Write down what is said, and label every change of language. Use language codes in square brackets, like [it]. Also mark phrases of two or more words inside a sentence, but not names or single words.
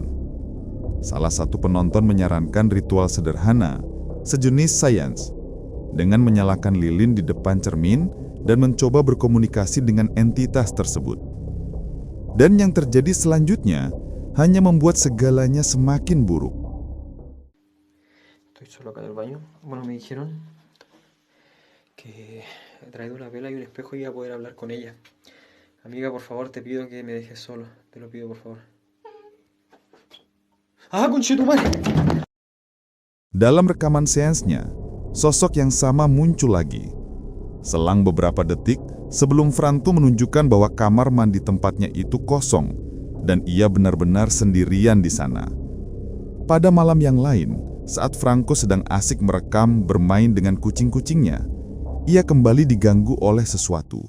[id] Salah satu penonton menyarankan ritual sederhana, sejenis sains, dengan menyalakan lilin di depan cermin dan mencoba berkomunikasi dengan entitas tersebut. Dan yang terjadi selanjutnya hanya membuat segalanya semakin buruk. [es] Estoy solo acá en el baño. Bueno, me dijeron que he traído una vela y un espejo y iba a poder hablar con ella. Amiga, por favor, te pido que me dejes solo. Te lo pido, por favor. ¡Ah, conchetumare! [id] Dalam rekaman seansnya, sosok yang sama muncul lagi. Selang beberapa detik sebelum Franco menunjukkan bahwa kamar mandi tempatnya itu kosong dan ia benar-benar sendirian di sana. Pada malam yang lain, saat Franco sedang asik merekam bermain dengan kucing-kucingnya, ia kembali diganggu oleh sesuatu.